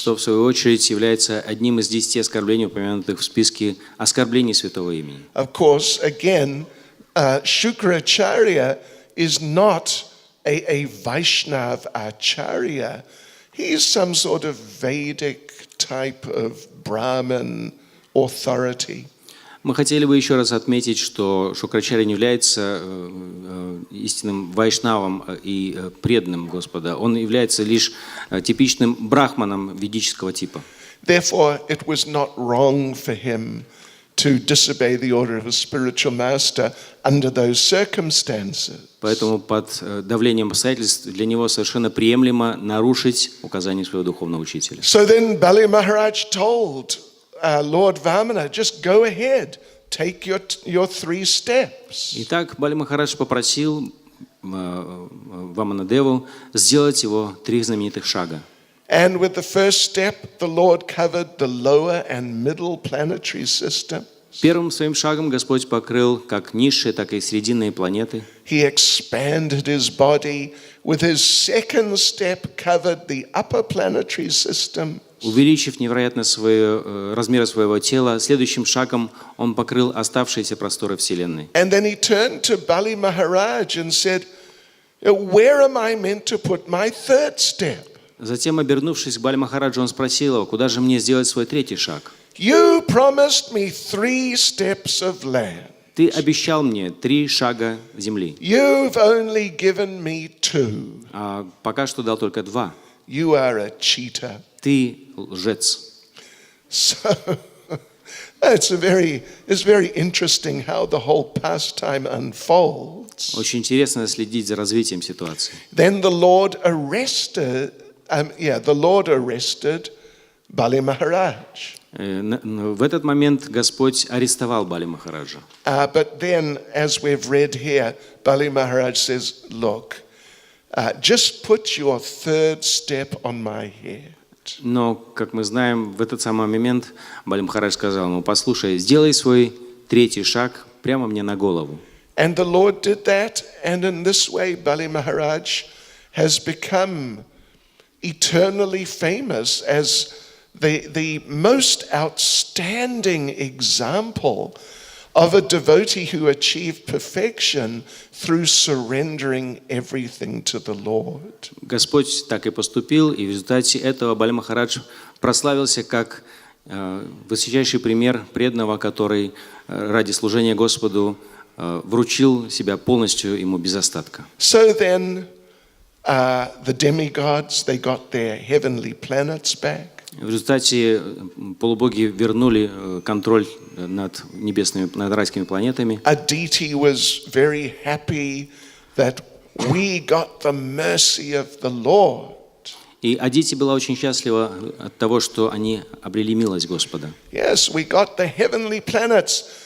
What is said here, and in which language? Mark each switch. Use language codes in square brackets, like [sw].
[ru] Что, в свою очередь, является одним из 10 оскорблений, упомянутых в списке оскорблений святого имени. [en] Of course, again, Shukracharya is not a Vaishnav Acharya. He's some sort of Vedic type of Brahmin authority. [ru] Мы хотели бы еще раз отметить, что Шукрачарья не является истинным вайшнавом и преданным Господа. Он является лишь типичным брахманом ведического типа. [en] Therefore, it was not wrong for him to disobey the order of a spiritual master under those circumstances. [ru] Поэтому под давлением обстоятельств для него совершенно приемлемо нарушить указания своего духовного учителя. [en] So then Bali Maharaj told Lord Vamana, just go ahead, take your 3 steps. [ru] Итак, Бали Махарадж попросил Ваманадеву сделать его 3 знаменитых шага. [en] And with the first step, the Lord covered the lower and middle planetary systems. [ru] Первым своим шагом Господь покрыл как низшие, так и срединные планеты. [en] He expanded his body. With his second step, covered the upper planetary system. [ru] Увеличив невероятно размеры своего тела, следующим шагом он покрыл оставшиеся просторы Вселенной. [en] And then he turned to Bali Maharaj and said, where am I meant to put my third step? [ru] Затем, обернувшись к Бали Махараджу, он спросил его, куда же мне сделать свой 3-й шаг? [en] You promised me 3 steps of land. [ru] Ты обещал мне 3 шага земли, [en] You've only given me 2. [ru] а пока что дал только 2. [en] You are a cheater. [ru] Ты лжец. [en] So it's very interesting how the whole pastime unfolds. [ru] Очень интересно следить за развитием ситуации. [en] Then the Lord arrested Bali Maharaj. [ru] В этот момент Господь арестовал Бали Махараджа. [en] But then, as we've read here, Bali Maharaj says, look, just put your 3rd step on my head. [ru] Но, как мы знаем, в этот самый момент Бали Махарадж сказал ему, послушай, сделай свой 3-й шаг прямо мне на голову. [en] And the Lord did that, and in this way Bali Maharaj has become eternally famous as the most outstanding example of a devotee who achieved perfection through surrendering everything to the Lord. [ru] Господь так и поступил, и в результате этого Бали Махарадж прославился как высочайший пример преданного, который ради служения Господу вручил себя полностью ему без остатка. [en] So then the demigods, they got their heavenly planets back. [ru] В результате полубоги вернули контроль над небесными, над райскими планетами. [en] Aditi was very happy that we got the mercy of the Lord. [ru] И Адити была очень счастлива от того, что они обрели милость Господа. [en] Yes, we got the heavenly planets.